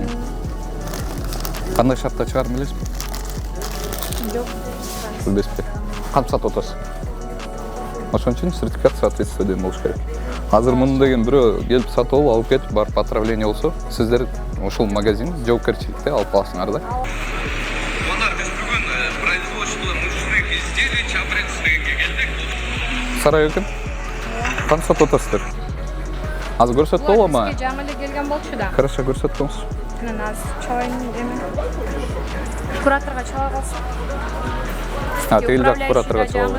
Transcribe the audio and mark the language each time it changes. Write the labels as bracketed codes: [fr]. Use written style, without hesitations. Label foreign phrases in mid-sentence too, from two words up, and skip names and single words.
[ky] Кандай шартта чыгарым билесизби? Жок. Билбейсизби? Кантип сатып атасыз? Ошон үчүн [ru] сертификат соответствия [ky] деген болуш керек. Азыр муну деген бирөө келип сатып алып кетип барып отравление болсо, сиздер ошол магазин жоопкерчиликте алып каласыңар да. Биз бүгүн [ru] производство мужских изделий [ky] Чабрецкиге келдик. Сарай экен? Кантип сатып атасыздар? Азыр көрсөтүп болобу? Бизге жаңы эле келген болчу да. Хорошо, көрсөтүп коңуз. Мен азыр чабайын эме. Кураторго чала калсын. Тегил жак кураторго чала.